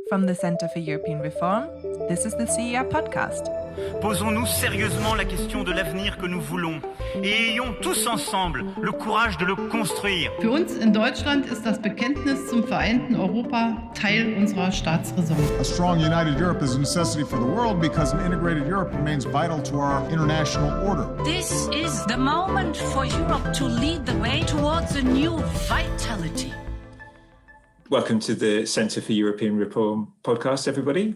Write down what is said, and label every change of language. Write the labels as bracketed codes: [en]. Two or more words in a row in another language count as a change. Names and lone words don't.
[en] From the Centre for European Reform, this is the CER podcast. [fr] Posons-nous sérieusement la question de l'avenir que nous voulons et ayons tous ensemble le courage de le construire. [de] Für uns in Deutschland ist das Bekenntnis zum vereinten Europa Teil unserer Staatsräson. [en] A strong united Europe is a necessity for the world because an integrated Europe remains vital to our international order. This is the moment for Europe to lead the way towards a new vitality. Welcome to the Centre for European Reform podcast, everybody.